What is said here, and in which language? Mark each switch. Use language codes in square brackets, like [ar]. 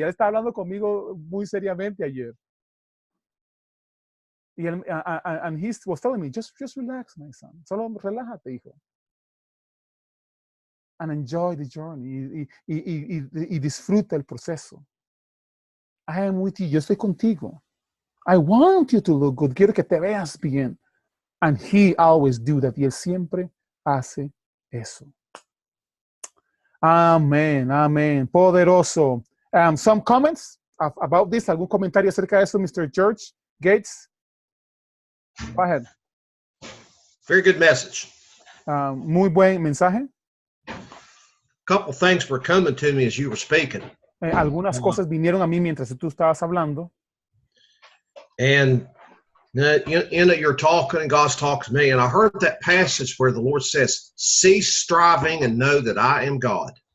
[es] Él estaba hablando conmigo muy seriamente ayer. Y él, [en] and he was telling me, just relax, my son. [es] Solo relájate, hijo. [en] And enjoy the journey. [es] Y disfruta el proceso. [en] I am with you. [es] Yo estoy contigo. [en] I want you to look good. [es] Quiero que te veas bien. [en] And he always do that. [es] Y él siempre hace eso. Amén, amén. Poderoso. [en] Some comments about this? [es] ¿Algún comentario acerca de eso, Mr. [en] George Gates? Go ahead. Very good message. [es] Muy buen mensaje. [en] A couple things were coming to me as you were speaking. [es] Algunas cosas vinieron a mí mientras tú estabas hablando. [en] And you're talking and God's talking to me. And I heard that passage where the Lord says, cease striving and know that I am God.